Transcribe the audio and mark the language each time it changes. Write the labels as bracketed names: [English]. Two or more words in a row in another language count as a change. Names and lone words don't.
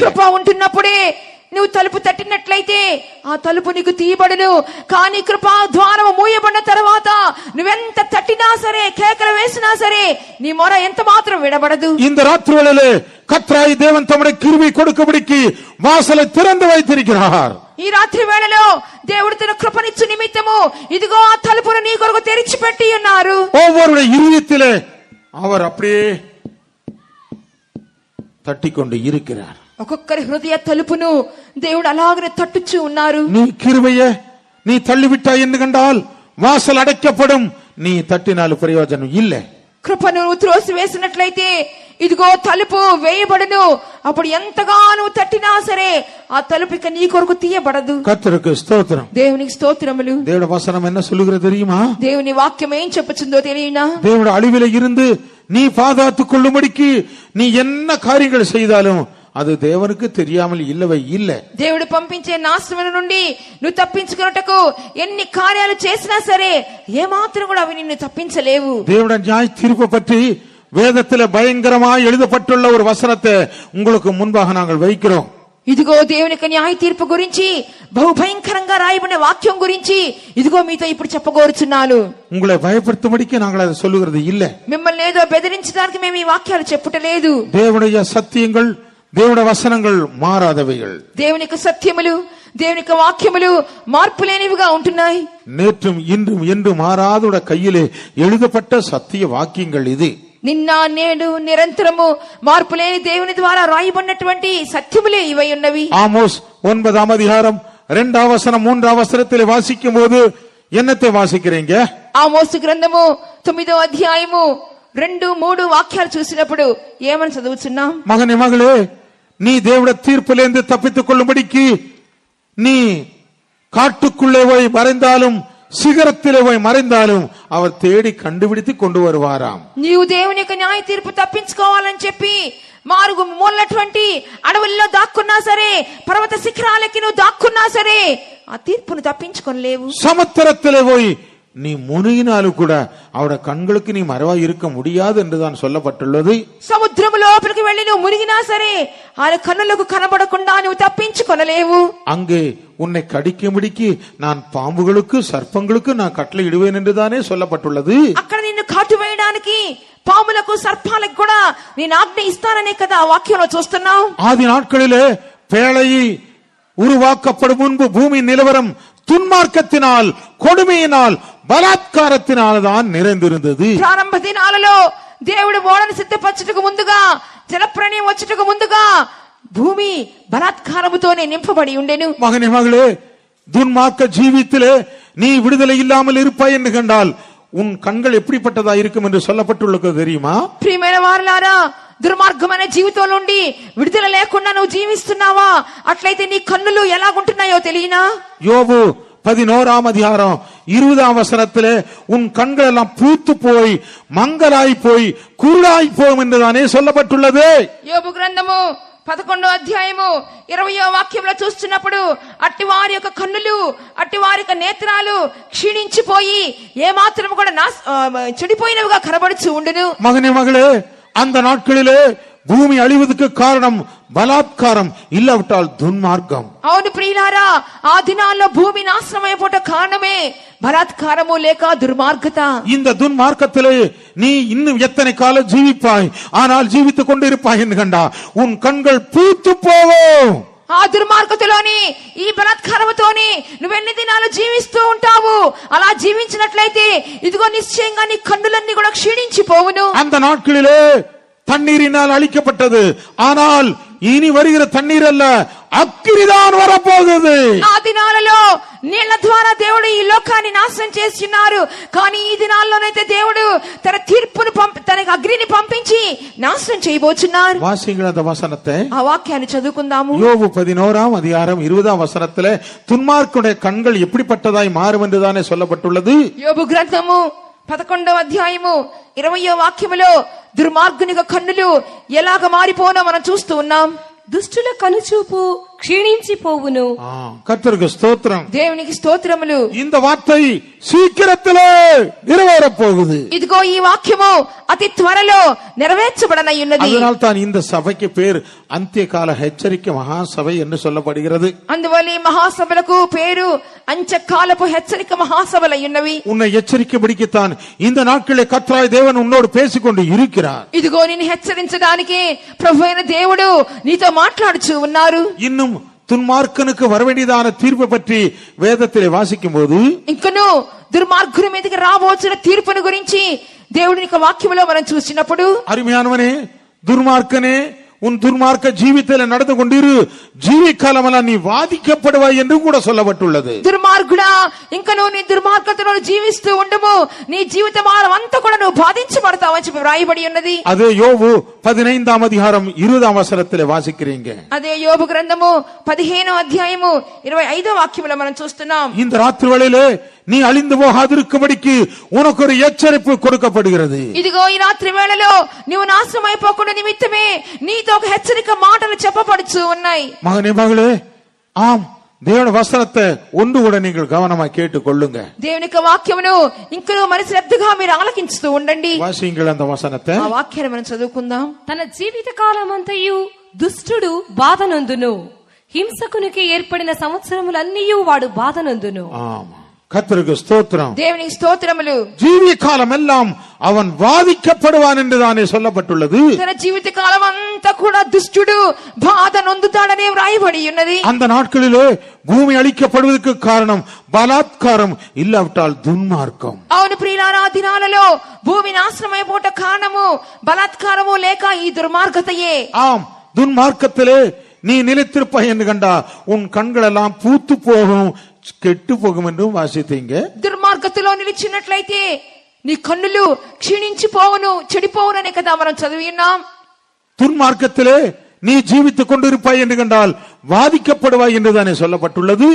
[Telugu] కృప ఉంటున్నప్పుడే నువ్వు తలుపు తట్టినట్లయితే ఆ తలుపు నీకు తీయబడును. కానీ కృపా ద్వారము మూయబడిన తర్వాత నువ్వెంత తట్టినా సరే, కేకలు వేసినా సరే నీ మొర ఎంత మాత్రం విడబడదు. [Tamil] இந்த ராத்திரிகளிலே கர்த்தராகிய தேவன் தம்முடைய கிருபை கொடுக்கபடிக்கு வாசலை திறந்து வைத்திருக்கிறார். [Telugu] ఈ రాత్రి వేళలో దేవుడు తన కృపనిచ్చు నిమిత్తము ఇదిగో ఆ తలుపును నీ కొరకు తెరిచిపెట్టి ఉన్నారు. [Tamil] ஒவ்வொருடைய இருதயத்திலே அவர் அப்படியே தட்டிக்கொண்டு இருக்கிறார். [Telugu] ఒక్కొక్కరి హృదయ తలుపును దేవుడు అలాగనే తట్టుచూ ఉన్నారు. [Tamil] நீ கிருபையே நீ தள்ளிவிட்டாய் என்று கண்டால் வாசல் அடைக்கப்படும், நீ தட்டினால் பிரயோஜனம் இல்லை. [Telugu] కృపను త్రోసి వేసినట్లయితే ఇదిగో తలుపు వేయబడను. అప్పుడు ఎంతగానో తట్టినా సరే ఆ తలుపు ఇక నీ కొరకు తీయబడదు. [Tamil] கர்த்தருக்கு ஸ்தோத்திரம். [Telugu] దేవునికి స్తోత్రములు. [Tamil] தேவனுடைய வசனம் என்ன சொல்லுகிறது தெரியுமா? [Telugu] దేవుని వాక్యం ఏం చెప్పుచుందో తెలియనా? [Tamil] தேவனுடைய அழிவிலே இருந்து நீ பாதுகாத்துக் கொள்ளும்படிக்கு நீ என்ன காரியங்கள் செய்தாலும் அது தேவனுக்கு தெரியாமல் இல்லவே இல்லை. [Telugu] దేవుడు పంపించే నాశనం నుండి నువ్వు తప్పించుకున్నటకు ఎన్ని కార్యాలు చేసినా సరే ఏమాత్రం కూడా అవి నిన్ను తప్పించలేవు. [Tamil] தேவனுடைய நியாய தீர்ப்பு பற்றி வேதத்திலே பயங்கரமாய் எழுதப்பட்டுள்ள ஒரு வசனத்தை உங்களுக்கு முன்பாக நாங்கள் வைக்கிறோம். [Telugu] ఇదిగో దేవుని యొక్క న్యాయ తీర్పు గురించి బహుభయంకరంగా రాయబడిన వాక్యం గురించి ఇదిగో మీతో ఇప్పుడు చెప్పగోరుచున్నాను. [Tamil] உங்களை பயப்படுத்தும்படிக்கு நாங்கள் அதை சொல்லுகிறது இல்லை. [Telugu] మిమ్మల్ని ఏదో బెదిరించడానికి మేము ఈ వాక్యాలు చెప్పుటలేదు. [Tamil] தேவனுடைய சத்தியங்கள் தேவனுடைய வசனங்கள் மாறாதவைகள். [Telugu] దేవుని యొక్క సత్యములు దేవుని యొక్క వాక్యములు మార్పు లేనివిగా ఉంటున్నాయి. [Tamil] நேற்றும் இன்றும் என்று மாறாத கையிலே எழுதப்பட்ட சத்திய வாக்கியங்கள் இது. [Telugu] నిన్న నేడు నిరంతరము మార్పు లేని దేవుని ద్వారా రాయబడినటువంటి సత్యములే ఇవై ఉన్నవి. [Tamil] ஆமோஸ் 9ஆம் அதிகாரம் 2ஆம் வசனம் 3ஆம் வசனத்திலே வாசிக்கும் போது என்னத்தை வாசிக்கிறீங்க? [Telugu] ఆమోసు గ్రంథము 9వ అధ్యాయము 2-3 వాక్యాలు చూసినప్పుడు ఏమని చదువుతున్నాం? [Tamil] மகனே மகளே, நீ தேவனுடைய தீர்ப்பிலிருந்து தப்பித்துக் கொள்ளும்படிக்கு நீ காட்டுக்குள்ளே போய் மறைந்தாலும் சிகரத்திலே போய் மறைந்தாலும் அவர் தேடி கண்டுபிடித்து கொண்டு வருவாராம். [Telugu] నీవు దేవుని యొక్క న్యాయ తీర్పు తప్పించుకోవాలని చెప్పి మారుగు మూలటువంటి అడవుల్లో దాక్కున్నా సరే, పర్వత శిఖరాలకి నువ్వు దాక్కున్నా సరే ఆ తీర్పును తప్పించుకోలేవు. [Tamil] சமுத்திரத்திலே போய் நீ முழுகினாலும் கூட அவருடைய கண்களுக்கு நீ மறைவாய் இருக்க முடியாது என்றுதான் சொல்லப்பட்டுள்ளது. [Telugu] సముద్రము లోపలికి వెళ్లి నువ్వు మునిగినా సరే ఆయన కన్నులకు కనబడకుండా నువ్వు తప్పించుకొనలేవు. [Tamil] அங்கே உன்னை கடிக்கும்படிக்கு நான் பாம்புகளுக்கு சர்ப்பங்களுக்கு நான் கட்டளை இடுவேன் என்றுதானே சொல்லப்பட்டுள்ளது. [Telugu] అక్కడ నిన్ను కాటు వేయడానికి పాములకు సర్పాలకు కూడా నేను ఆజ్ఞ ఇస్తాననే కదా ఆ వాక్యంలో చూస్తున్నావు. [Tamil] ஆதி நாட்களிலே பேழை உருவாக்கப்படும் முன்பு பூமி நிலவரம் துன்மார்க்கத்தினால், கொடுமையினால், బలాత్కారத்தினால் தான் நிறைந்திருந்தது. [Telugu] ప్రారంభ దినాలలో దేవుడు ఓడను సిద్ధపరచుటకు ముందుగా, జలప్రళయం వచ్చుటకు ముందుగా భూమి బలాత్కారముతోనే నింపబడి ఉండెను. [Tamil] மகனே மகளே, துன்மார்க்க ஜீவித்திலே நீ விடுதலை இல்லாமல் இருப்பாய் என்று கண்டால் உன் கண்கள் எப்படிப்பட்டதா இருக்கும் என்று சொல்லப்பட்டுள்ளது தெரியுமா? [Telugu] ప్రియమైన వారలారా, దుర్మార్గమైన జీవితం నుండి విడుదల లేకుండా నువ్వు జీవిస్తున్నావా? అట్లయితే నీ కన్నులు ఎలాగుంటున్నాయో తెలియనా? [Tamil] யோபு 11ஆம் அதிகாரம் 20ஆம் வசனத்திலே உன் கண்கள் எல்லாம் பூத்து போய் மங்கலாய் போய் குருடாய் போகும் என்றுதானே சொல்லப்பட்டுள்ளது. [Telugu] యోబు గ్రంథము 11వ అధ్యాయము 20వ వాక్యంలో చూస్తున్నప్పుడు అట్టి వారి యొక్క కన్నులు, అట్టి వారి యొక్క నేత్రాలు క్షీణించిపోయి ఏమాత్రం కూడా చెడిపోయినవిగా కనబడుచు ఉండును. [Tamil] மகனே மகளே, அந்த நாட்களிலே பூமி அழிவதற்கு காரணம் பலாத்காரம், இல்லாவிட்டால் துன்மார்க்கம். [Telugu] అవును ప్రియులారా, ఆ దినాల్లో భూమి నాశనం అయిపోట కారణమే బలాత్కారము లేక దుర్మార్గత. [Tamil] இந்த துன்மார்க்கத்திலே நீ இன்னும் எத்தனை காலம் ஜீவிப்பாய்? ஆனால் ஜீவித்துக் கொண்டிருப்பாய் என்று கண்டா உன் கண்கள் பூத்து போவோம். [Telugu] ఆ దుర్మార్గతలోని ఈ బలాత్కారముతోని నువ్వెన్ని దినాలు జీవిస్తూ ఉంటావు? అలా జీవించినట్లయితే ఇదిగో నిశ్చయంగా నీ కన్నులన్నీ కూడా క్షీణించిపోవును. [Tamil] அந்த நாட்களிலே தண்ணீரினால் அழிக்கப்பட்டது, ஆனால் இனி வருகிற தண்ணீர் அல்ல, అగ్నిதான் வரப்போகுது. [Telugu] ఆ దినాలలో నీళ్ల ద్వారా దేవుడు ఈ లోకాన్ని నాశనం చేస్తున్నారు. కానీ ఈ దినాల్లోనైతే దేవుడు తన తీర్పును తన అగ్నిని పంపించి నాశనం చేయబోతున్నారు. [Tamil] வாசிங்கள் அந்த வசனத்தை. [Telugu] ఆ వాక్యాన్ని చదువుకుందాము. [Tamil] யோபு 11ஆம் அதிகாரம் 20ஆம் வசனத்திலே துன்மார்க்குடைய கண்கள் எப்படிப்பட்டதாய் மாறும் என்றுதானே சொல்லப்பட்டுள்ளது. [Telugu] యోబు గ్రంథము 11వ అధ్యాయము 20వ వాక్యములో దుర్మార్గుని కన్నులు ఎలాగ మారిపోనో మనం చూస్తూ ఉన్నాం. దుష్టుల కనుచూపు క్షీణించిపోవును. [Tamil] கர்த்தருக்கு ஸ்தோத்திரம். [Telugu] దేవునికి స్తోత్రములు. [Tamil] இந்த வார்த்தை சீக்கிரத்திலே நிறைவேறப் போகுது. [Telugu] ఇదిగో ఈ వాక్యము అతి త్వరలో నెరవేర్చబడనయున్నది. [Tamil] அதனால் தான் இந்த சபைக்கு பேர் అంత్యకాల హెచ్చరిక మహాసభை என்று சொல்லப்படுகிறது. [Telugu] అందువల్ల ఈ మహాసభలకు పేరు అంత్యకాలపు హెచ్చరిక మహాసభలయ్యున్నవి. [Tamil] உன்னை எச்சரிக்கபடிக்குத்தான் இந்த நாட்களிலே கர்த்தராகிய தேவன் உன்னோடு பேசிக்கொண்டு இருக்கிறார். [Telugu] ఇదిగో నిన్ను హెచ్చరించడానికి ప్రభువైన దేవుడు నీతో మాట్లాడుచూ ఉన్నారు. [Tamil] இன்னும் துன்மார்க்கனுக்கு வரவேண்டியதான தீர்ப்பு பற்றி வேதத்திலே வாசிக்கும் போது [Telugu] ఇంకను దుర్మార్గుని మీదకి రాబోతున్న తీర్పును గురించి దేవుని యొక్క వాక్యములో మనం చూసినప్పుడు [Tamil] அருமையானவனே, துன்மார்க்கனே, உன் துன்மார்க்க ஜீவித்தில நடந்து கொண்டிரு, ஜீவிக்காலமெல்லாம் நீ வாதிக்கப்படுவாய் என்று கூட சொல்லப்பட்டுள்ளது. [Telugu] దుర్మార్గుడా, ఇంకను నీ దుర్మార్గతలో జీవిస్తూ ఉండము, నీ జీవితకాలం అంతా కూడా నువ్వు బాధించబడతావని చెప్పి వ్రాయబడి ఉన్నది. [Tamil] அதே யோபு 15ஆம் அதிகாரம் 20ஆம் வசனத்திலே வாசிக்கிறீங்க. [Telugu] అదే యోబు గ్రంథము 15వ అధ్యాయము 25వ వాక్యములో మనం చూస్తున్నాం. [Tamil] இந்த ராத்திரி வேளையிலே நீ அழிந்து போகாதிருக்கும்படிக்கு உனக்கு ஒரு எச்சரிப்பு கொடுக்கப்படுகிறது. [Telugu] ఇదిగో ఈ రాత్రి వేళలో నువ్వు నాశనం అయిపోకుండా నిమిత్తమే నీతో ఒక హెచ్చరిక మాటలు చెప్పబడుచు ఉన్నాయి. [Tamil] மகனே, மகளே, ஆம், தேவனுடைய வசனத்தை ஒன்று கூட நீங்கள் கவனமாக கேட்டுக் கொள்ளுங்க. [Telugu] దేవుని యొక్క వాక్యమును ఇంకను మరి శ్రద్ధగా మీరు ఆలకించుతూ ఉండండి. [Tamil] வாசிங்கள் அந்த வசனத்தை. [Telugu] ఆ వాక్యాన్ని మనం చదువుకుందాం. తన జీవిత కాలమంతయు దుష్టుడు బాధనందును, హింసకునికి ఏర్పడిన సంవత్సరములన్నీయు వాడు బాధనందును. [Tamil] ஆமா, கர்த்தருக்கு ஸ்தோத்திரம். [Telugu] దేవునికి స్తోత్రములు. [Tamil] ஜீவிய காலம் எல்லாம் அவன் வாதிக்கப்படுவான் என்றுதானே சொல்லப்பட்டுள்ளது. [Telugu] తన జీవిత కాలం అంతా కూడా దుష్టుడు బాధ నొందుతాడనే వ్రాయబడి ఉన్నది. [Tamil] அந்த நாட்களிலே பூமி அழிக்கப்படுவதற்கு காரணம் பலாத்காரம், இல்லாவிட்டால் துன்மார்க்கம். [Telugu] అవును ప్రియులారా, ఆ దినాలలో భూమి నాశనమైపోట కారణము బలాత్కారము లేక ఈ దుర్మార్గతయే. [Tamil] ஆம், துன்மார்க்கத்திலே நீ நிலைத்திருப்பாய் என்று கண்டா உன் கண்கள் எல்லாம் பூத்து போகும், கெட்டு போகும் என்றும் வாசித்தீங்க. [Telugu] దుర్మార్గతలో నిలిచినట్లయితే నీ కన్నులు క్షీణించిపోవును, చెడిపోవుననే కదా మనం చదివి ఉన్నాం. [Tamil] துன்மார்க்கத்திலே நீ ஜீவித்துக் கொண்டிருப்பாய் என்று கண்டால் வாதிக்கப்படுவாய் என்றுதானே சொல்லப்பட்டுள்ளது.